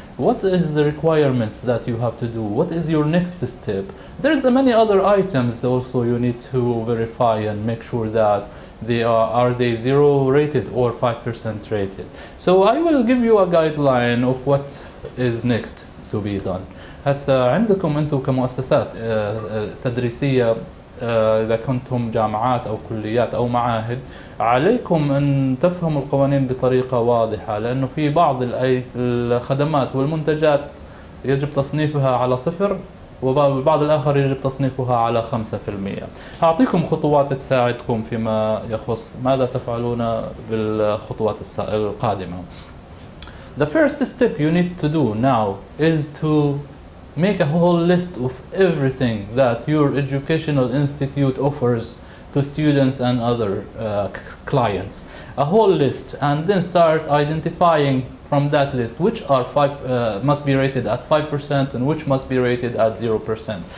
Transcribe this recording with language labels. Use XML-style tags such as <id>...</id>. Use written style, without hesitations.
<en>What is the requirements that you have to do? What is your next step? There's many other items also you need to verify and make sure that they are they 0 rated or 5% rated. So I will give you a guideline of what is next to be done.</en> <ar>هسا عندكم انتم كمؤسسات تدريسيه، اذا كنتم جامعات او كليات او معاهد، عليكم ان تفهموا القوانين بطريقه واضحه، لانه في بعض الخدمات والمنتجات يجب تصنيفها على 0 وبعض الآخر يجب تصنيفها على 5%. أعطيكم خطوات تساعدكم فيما يخص ماذا تفعلون بالخطوات القادمة.</ar> <en>The first step you need to do now is to make a whole list of everything that your educational institute offers to students and other clients. A whole list, and then start identifying from that list which are must be rated at 5% and which must be rated at 0%.</en>